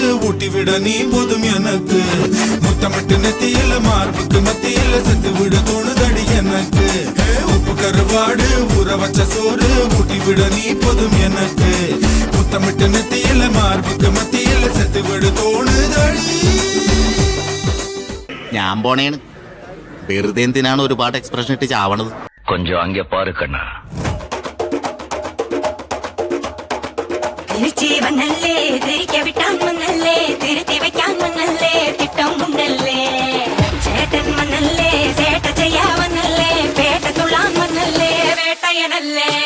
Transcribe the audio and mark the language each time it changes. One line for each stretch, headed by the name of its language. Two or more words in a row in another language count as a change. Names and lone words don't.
Tamil: ஊட்டி விட நீ போதும் எனக்கு முத்தமிட்டு நெத்தியில மார்புக்கு மத்தியில செத்து விட தோணுதடி எனக்கு உப்பு கருவாடு ஊற வச்ச சோறு ஊட்டி விட நீ போதும் எனக்கு முத்தமிட்டு நெத்தியில மார்புக்கு மத்தியில செத்து விட தோணுதடி.
Malayalam: ഞാൻ പോണേണ്. വെറുതെ എന്തിനാണ് ഒരുപാട് എക്സ്പ്രഷൻ ഇട്ട് ചാവണത്?
Tamil: கொஞ்சம் அங்க பாரு கண்ணா.
Malayalam: തിരിച്ചു വന്നല്ലേ തിരിക്ക വിട്ടാൻ വന്നല്ലേ തിരുത്തി വെക്കാൻ വന്നല്ലേ തിട്ടം ഉണ്ടല്ലേ ചേട്ടൻ വന്നല്ലേ ചേട്ട ചെയ്യാ വന്നല്ലേ പേട്ട തുള്ളാൻ വന്നല്ലേ വേട്ടയനല്ലേ.